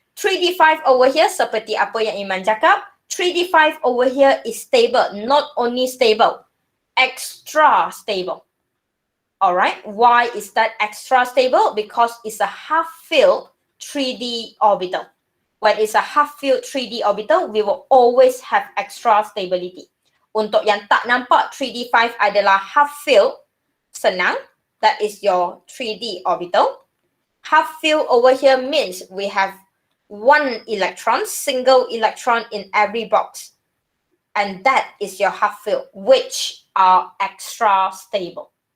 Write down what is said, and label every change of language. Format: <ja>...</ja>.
<en>3D5 over here,</en> <ms>seperti apa yang Iman cakap,</ms> <en>3D5 over here is stable. Not only stable, extra stable. Alright, why is that extra stable? Because it's a half-filled 3D orbital. When it's a half-filled 3D orbital, we will always have extra stability.</en> <ms>Untuk yang tak nampak 3D5 adalah half-filled, senang.</ms> <en>That is your 3D orbital. Half-filled over here means we have one electron, single electron in every box. And that is your half-filled, which are extra stable.</en>